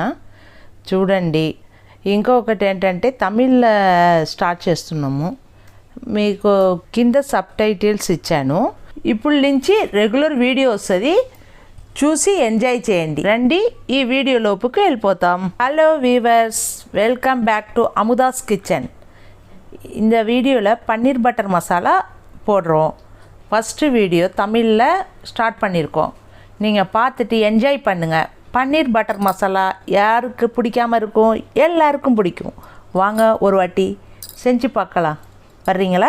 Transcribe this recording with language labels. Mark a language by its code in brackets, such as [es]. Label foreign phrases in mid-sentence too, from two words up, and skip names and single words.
[te] చూడండి, ఇంకొకటి ఏంటంటే తమిళ్ స్టార్ట్ చేస్తున్నాము. మీకు కింద సబ్ టైటిల్స్ ఇచ్చాను. ఇప్పుడు నుంచి రెగ్యులర్ వీడియో వస్తుంది, చూసి ఎంజాయ్ చేయండి. రండి, ఈ వీడియో లోపుకి వెళ్ళిపోతాం. హలో వీవర్స్, [ta] வெல்கம் பேக் டு அமுதாஸ் கிச்சன். இந்த வீடியோவில் பன்னீர் பட்டர் மசாலா போடுறோம். ஃபஸ்ட்டு வீடியோ தமிழில் ஸ்டார்ட் பண்ணியிருக்கோம். நீங்கள் பார்த்துட்டு என்ஜாய் பண்ணுங்கள். பன்னீர் பட்டர் மசாலா யாருக்கு பிடிக்காமல் இருக்கும்? எல்லாருக்கும் பிடிக்கும். வாங்க ஒரு வாட்டி செஞ்சு பார்க்கலாம். வர்றீங்களா?